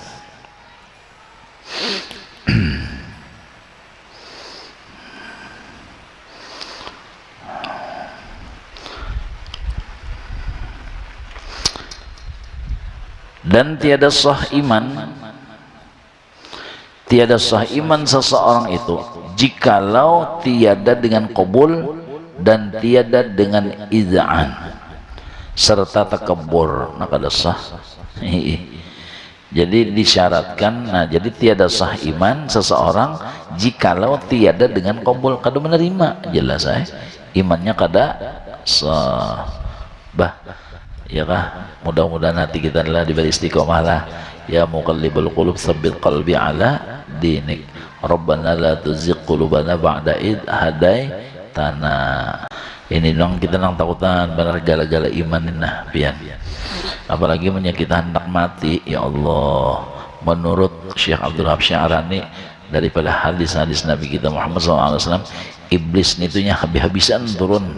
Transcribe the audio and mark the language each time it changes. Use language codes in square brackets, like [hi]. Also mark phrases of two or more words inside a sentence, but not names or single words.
[ms] Dan tiada sah iman seseorang itu jikalau tiada dengan qabul dan tiada dengan iz'an serta takabur. [bjn] Nah, kada sah. Jadi disyaratkan. [ms] Nah, jadi tiada sah iman seseorang jikalau tiada dengan qabul, [bjn] kada menerima. Jelas imannya kada sah. Ya kah? Mudah-mudahan hati kita adalah diberi istiqomah lah. [ar] يا مقلب القلوب ثبت قلبي على دينك. ربنا لا تزغ قلوبنا بعد إذ هديتنا. [bjn] Ini dong kita nang takutan benar gala-gala iman nah pian. Apalagi menyakiti hendak mati, [ar] يا الله. [bjn] Menurut Syekh Abdul Wahab Sya'rani daripada hadis-hadis Nabi kita Muhammad SAW, iblis nitunya habis-habisan turun.